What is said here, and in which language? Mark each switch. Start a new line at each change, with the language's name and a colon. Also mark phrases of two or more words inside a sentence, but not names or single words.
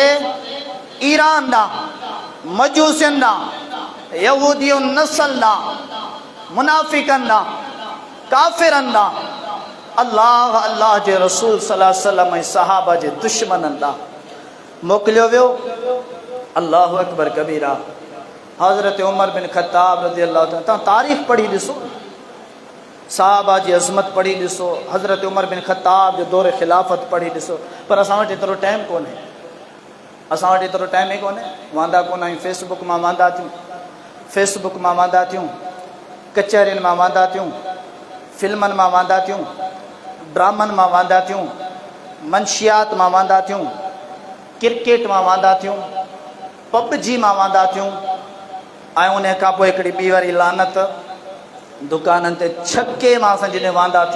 Sindhi: ईरान ॾांहुं, मजूसियुनि ॾांहुं, यहूदियुनि नस्ल ॾांहुं, मुनाफ़िक़नि ॾांहुं, काफ़िरनि ॾांहुं, अल्लाह अल्लाह जे रसूल
Arabic: صلى الله عليه وسلم
Sindhi: ऐं सहाबा जे दुश्मननि ॾांहुं मोकिलियो वियो।
Arabic: الله أكبر كبيرا.
Sindhi: हज़रत उमर बिन ख़त्ताब
Arabic: رضي الله تعالى,
Sindhi: तव्हां तारीख़ पढ़ी ॾिसो, सहाबा जी अज़मत पढ़ी ॾिसो, हज़रत उमर बिन ख़त्ताब जो दौरे ख़िलाफ़त पढ़ी ॾिसो। पर असां वटि एतिरो टाइम कोन्हे, असां वटि एतिरो टाइम ई कोन्हे। वांदा कोन आहियूं, फेसबुक मां वांदा थियूं, फेसबुक मां वांदा थियूं, कचहरियुनि मां वांदा थियूं, फिल्मनि मां वांदा थियूं, ड्रामनि मां वांदा थियूं, मंशियात मां वांदा थियूं, क्रिकेट मां वांदा थियूं, पबजी मां वांदा थियूं, ऐं उन खां पोइ हिकिड़ी ॿी वारी लानत दुकाननि ते छके मां असां जॾहिं वांदा थियूं।